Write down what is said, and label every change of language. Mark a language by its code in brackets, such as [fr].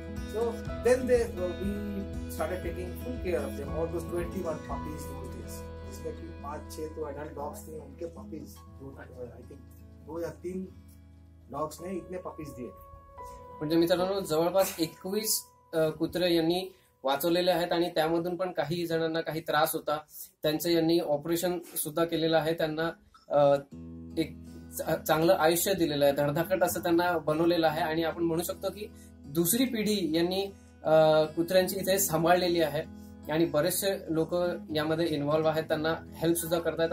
[en] So then we started taking full care of them, all those 21 puppies. [hi] जिसमें कि 5-6 तो adult dogs थे, उनके puppies, I think 2 या 3 dogs ने इतने puppies दिए. [mr] म्हणजे मित्रांनो जवळपास 21 कुत्रे यांनी वाचवलेले आहेत आणि त्यामधून पण काही जणांना काही त्रास होता, त्यांचं यांनी ऑपरेशन सुद्धा केलेलं आहे. त्यांना एक चांगलं आयुष्य दिलेलं आहे, धडधाकट असं त्यांना बनवलेलं आहे. आणि आपण म्हणू शकतो की दुसरी पिढी यांनी कुत्र्यांची इथे सांभाळलेली आहे आणि बरेचसे लोक यामध्ये इन्व्हॉल्व्ह आहेत, त्यांना हेल्प सुद्धा करतात.